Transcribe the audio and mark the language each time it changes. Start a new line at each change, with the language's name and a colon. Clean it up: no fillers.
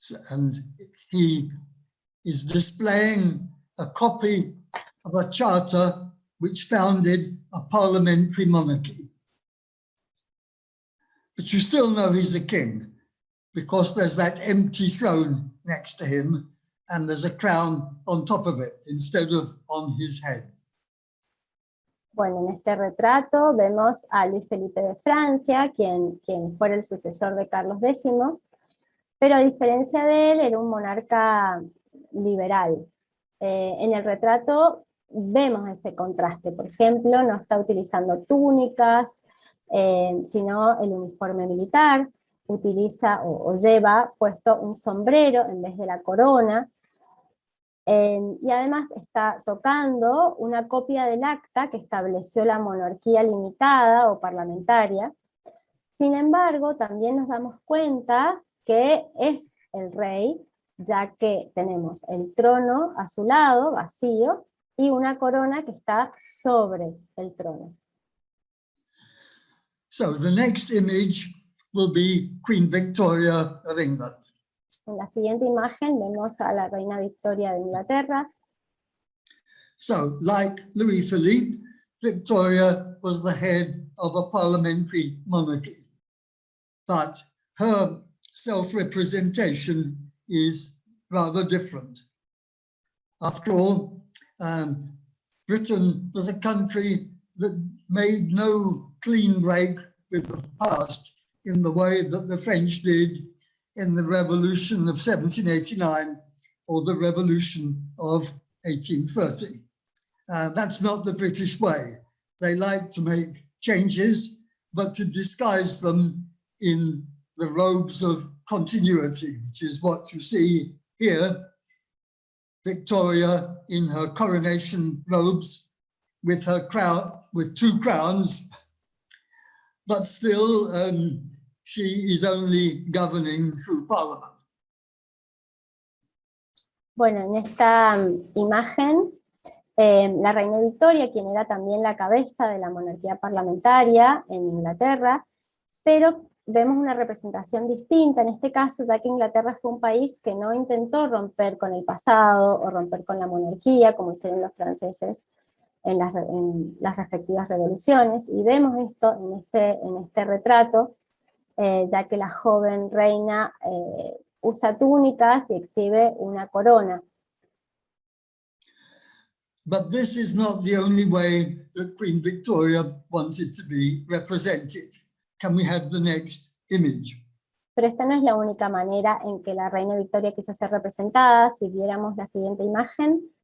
English: And he is displaying a copy of a charter which founded a parliamentary monarchy. But you still know he's a king because there's that empty throne next to him and there's a crown on top of it instead of on his head.
Spanish: Bueno, en este retrato vemos a Luis Felipe de Francia, quien fuera el sucesor de Carlos X, pero a diferencia de él era un monarca liberal. En el retrato vemos ese contraste, por ejemplo, no está utilizando túnicas, sino el uniforme militar, utiliza o lleva puesto un sombrero en vez de la corona, y además está tocando una copia del acta que estableció la monarquía limitada o parlamentaria. Sin embargo, también nos damos cuenta que es el rey, ya que tenemos el trono a su lado, vacío, y una corona que está sobre el trono.
English: So the next image will be Queen Victoria of England.
Spanish: En la siguiente imagen vemos a la reina Victoria de Inglaterra.
English: So, like Louis Philippe, Victoria was the head of a parliamentary monarchy, but her self-representation is rather different. After all, Britain was a country that made no clean break with the past in the way that the French did in the Revolution of 1789 or the Revolution of 1830. That's not the British way. They like to make changes, but to disguise them in the robes of continuity, which is what you see here. Victoria in her coronation robes with her crown, with two crowns, but still she is only governing through Parliament.
Spanish: Bueno, en esta imagen, la reina Victoria, quien era también la cabeza de la monarquía parlamentaria en Inglaterra, pero vemos una representación distinta en este caso, ya que Inglaterra fue un país que no intentó romper con el pasado o romper con la monarquía, como hicieron los franceses en las respectivas revoluciones, y vemos esto en este retrato, ya que la joven reina usa túnicas y exhibe una corona.
English: But this is not the only way that Queen Victoria wanted to be represented. Can we have the next image?
Spanish: Pero esta no es la única manera en que la reina Victoria quiso ser representada. Si viéramos la siguiente imagen.